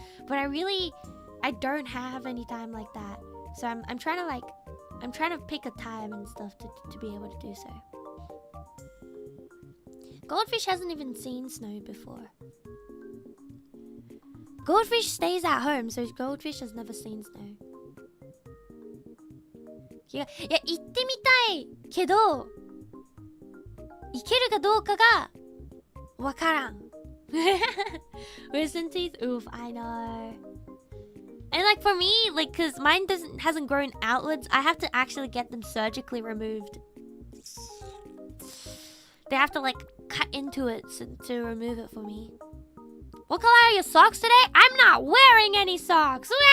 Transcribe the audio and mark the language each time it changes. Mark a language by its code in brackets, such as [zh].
[en] But I don't have any time like that. So I'm trying to pick a time and stuff to be able to do so. Goldfish hasn't even seen snow before. Goldfish stays at home, so Goldfish has never seen snow. [ja] いや、行ってみたいけど、行けるかどうかがわからん。 [en] Wisdom teeth? Oof, I know. And like for me, like, cause mine hasn't grown outwards, I have to actually get them surgically removed. They have to like cut into it to remove it for me. What color are your socks today? I'm not wearing any socks.